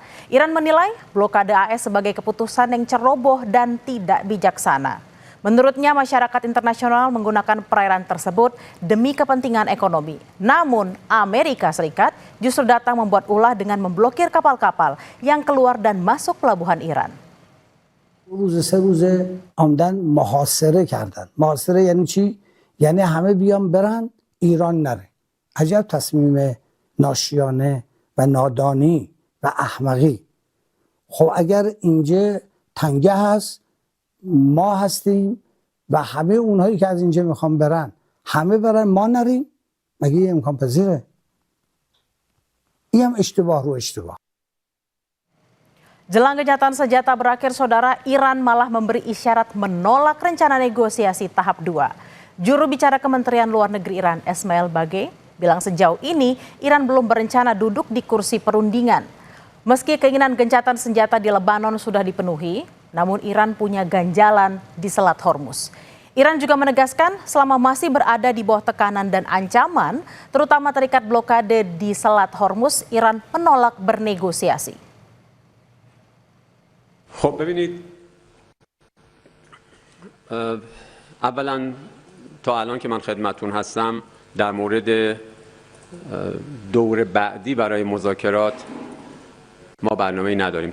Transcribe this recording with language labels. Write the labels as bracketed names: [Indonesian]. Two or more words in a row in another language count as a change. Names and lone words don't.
[Indonesian] Iran menilai blokade AS sebagai keputusan yang ceroboh dan tidak bijaksana. Menurutnya, masyarakat internasional menggunakan perairan tersebut demi kepentingan ekonomi. Namun, Amerika Serikat justru datang membuat ulah dengan memblokir kapal-kapal yang keluar dan masuk pelabuhan Iran. [Persian] روز سه روزه آمدن محاصره کردن. محاصره یعنی چی؟ یعنی همه بیان برن ایران نره. عجب تصمیم ناشیانه و نادانی و احمقی. خب اگر اینجا تنگه هست ما هستیم و همه اونهایی که از اینجا میخوان برن همه برن ما نریم، مگه این امکان پذیره؟ این هم اشتباه رو اشتباه. [Indonesian] Jelang gencatan senjata berakhir, saudara, Iran malah memberi isyarat menolak rencana negosiasi tahap 2. Juru bicara Kementerian Luar Negeri Iran, Esmail Bagei, bilang sejauh ini Iran belum berencana duduk di kursi perundingan. Meski keinginan gencatan senjata di Lebanon sudah dipenuhi, namun Iran punya ganjalan di Selat Hormuz. Iran juga menegaskan selama masih berada di bawah tekanan dan ancaman, terutama terikat blokade di Selat Hormuz, Iran menolak bernegosiasi. [Persian] خب ببینید اولا تا الان که من خدمتتون هستم در مورد دور بعدی برای مذاکرات ما برنامه‌ای نداریم.